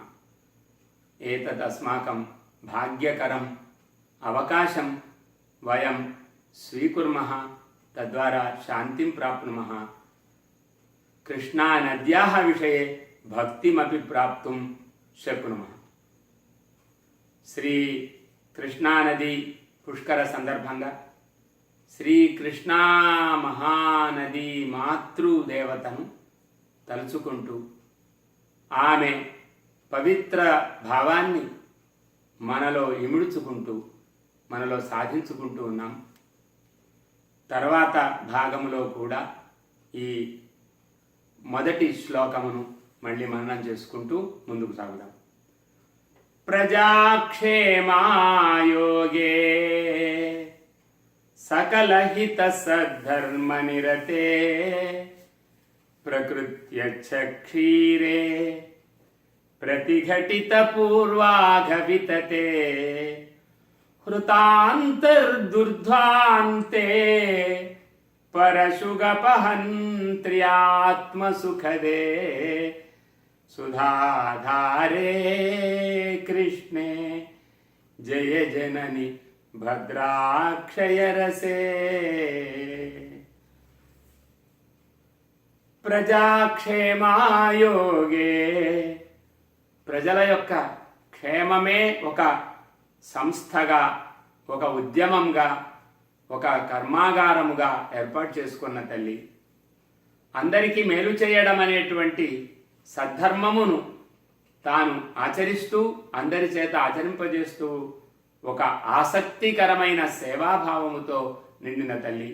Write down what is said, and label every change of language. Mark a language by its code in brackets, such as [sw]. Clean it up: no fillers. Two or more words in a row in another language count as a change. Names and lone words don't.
[sa] एतत् अस्माकं भाग्यकरम् अवकाशं वयं स्वीकुर्मः, तद्वारा शान्तिं प्राप्नुमः, कृष्णानद्याः विषये भक्तिमपि प्राप्तुं शक्नुमः। [te] శ్రీ కృష్ణానది పుష్కర సందర్భంగా శ్రీకృష్ణా మహానది మాతృదేవతను తలుచుకుంటూ ఆమె పవిత్ర భావాన్ని మనలో ఇముడుచుకుంటూ మనలో సాధించుకుంటూ ఉన్నాం. తర్వాత భాగంలో కూడా ఈ మొదటి శ్లోకమును మళ్ళీ మననం చేసుకుంటూ ముందుకు సాగుదాం. [sa] प्रजाक्षेमायोगे सकलहितसद्धर्मनिरते प्रकृत्यक्षीरे प्रतिघटितपूर्वाघवितते हृतान्तर्दुर्ध्वान्ते परशुगपहन्त्र्यात्मसुखदे सुधाधारे कृष्णे जय जननि भद्राक्षयरसे। [te] ప్రజాక్షేమాయోగే ప్రజల యొక్క క్షేమమే ఒక సంస్థగా, ఒక ఉద్యమంగా, ఒక కర్మాగారముగా ఏర్పాటు చేసుకున్న తల్లి అందరికీ మేలు చేయడం అనేటువంటి సద్ధర్మమును తాను ఆచరిస్తూ అందరి చేత ఆచరింపజేస్తూ ఒక ఆసక్తికరమైన సేవాభావముతో నిండిన తల్లి.